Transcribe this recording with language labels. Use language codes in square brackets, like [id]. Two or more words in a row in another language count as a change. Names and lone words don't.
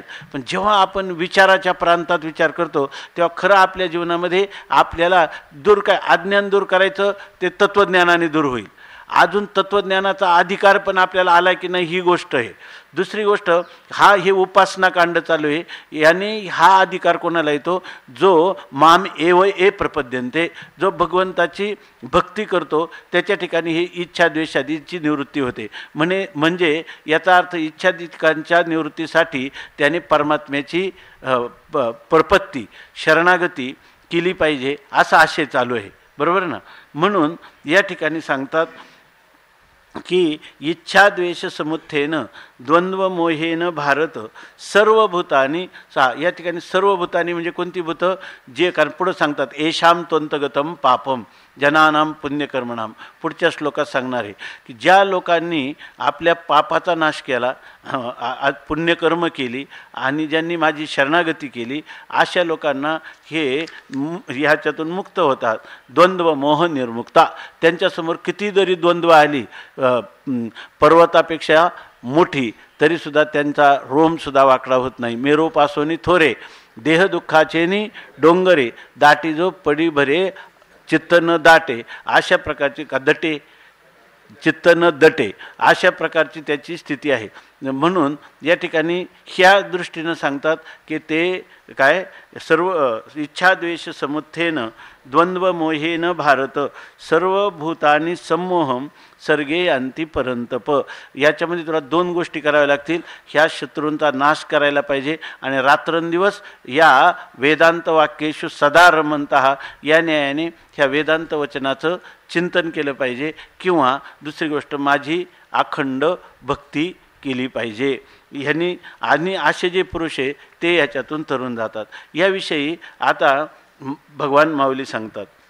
[mr] पण जेव्हा आपण विचाराच्या प्रांतात विचार करतो तेव्हा खरं आपल्या जीवनामध्ये आपल्याला अज्ञान दूर करायचं ते तत्त्वज्ञानाने दूर होईल. अजून तत्त्वज्ञानाचा अधिकार पण आपल्याला आला की नाही ही गोष्ट आहे. दुसरी गोष्ट, हे उपासना कांड चालू आहे, याने हा अधिकार कोणाला येतो? [sa] जो माम एव ए प्रपद्यन्ते, [mr] जो भगवंताची भक्ती करतो त्याच्या ठिकाणी ही इच्छा द्वेषादीची निवृत्ती होते. म्हणजे याचा अर्थ इच्छादिकांच्या निवृत्तीसाठी त्याने परमात्म्याची प्रपत्ती शरणागती केली पाहिजे असा आशय चालू आहे. बरोबर ना? म्हणून या ठिकाणी सांगतात की [sa] इच्छा द्वेष समुत्थेन द्वंद्व मोहेन भारत सर्वभूतानी [mr] या ठिकाणी सर्वभूतानी म्हणजे कोणती भूतं? जे कारण पुढं सांगतात [sa] येशाम त्वंतगतम पापम जनानाम पुण्यकर्मणाम. [mr] पुढच्या श्लोकात सांगणार आहे की ज्या लोकांनी आपल्या पापाचा नाश केला, पुण्यकर्म केली आणि ज्यांनी माझी शरणागती केली अशा लोकांना हे ह्याच्यातून मुक्त होतात. [sa] द्वंद्व मोह निर्मुक्ता. [mr] त्यांच्यासमोर किती जरी द्वंद्व आली पर्वतापेक्षा मोठी तरीसुद्धा त्यांचा रोमसुद्धा वाकडा होत नाही. मेरोपासोनी थोरे देह दुःखाचेनी डोंगरे दाटी जो पडी भरे चित्त न दाटे. अशा प्रकारची का दटे चित्त न दटे, अशा प्रकारची त्याची स्थिती आहे. म्हणून या ठिकाणी ह्या दृष्टीनं सांगतात की ते काय सर्व [sa] इच्छाद्वेष समुत्थेन द्वंद्व मोहेन भारत सर्वभूतानि सम्मोहम सर्गे अंती परंतप. [mr] याच्यामध्ये तुला 2 गोष्टी कराव्या लागतील. ह्या शत्रूंचा नाश करायला पाहिजे आणि रात्रंदिवस या [sa] वेदांत वाक्येषु सदा रमन्तः [mr] या न्यायाने ह्या वेदांत वचनाचं चिंतन केलं पाहिजे, किंवा दुसरी गोष्ट माझी अखंड भक्ती केली पाहिजे. ह्यांनी आणि असे जे पुरुष आहे ते याच्यातून तरुण जातात. याविषयी आता भगवान माऊली सांगतात.